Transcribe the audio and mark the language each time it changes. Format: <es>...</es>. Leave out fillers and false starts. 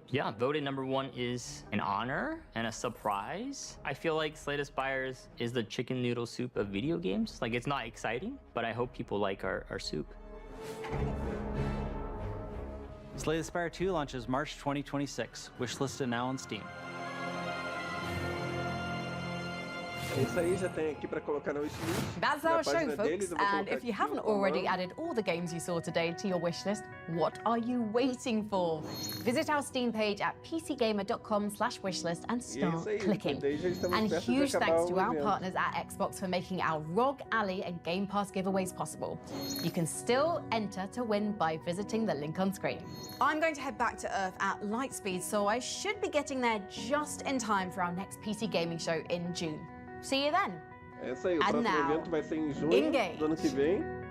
<en>Yeah, voted #1 is an honor and a surprise. I feel like Slay the Spire is the chicken noodle soup of video games. Like, it's not exciting, but I hope people like our soup. Slay the Spire 2 launches March 2026. Wishlisted now on Steam.</en> <pt>Isso aí já tem aqui para colocar no wishlist.</pt> <en>That's our show, folks. And if you haven't already added all the games you saw today to your wish list, what are you waiting for? Visit our Steam page at pcgamer.com/wishlist and start clicking. And huge thanks to our partners at Xbox for making our ROG Alley and Game Pass giveaways possible. You can still enter to win by visiting the link on screen. I'm going to head back to Earth at light speed, so I should be getting there just in time for our next PC gaming show in June. See you then.</en> <pt>É isso aí, o próximo evento vai ser em junho do ano que vem.</pt>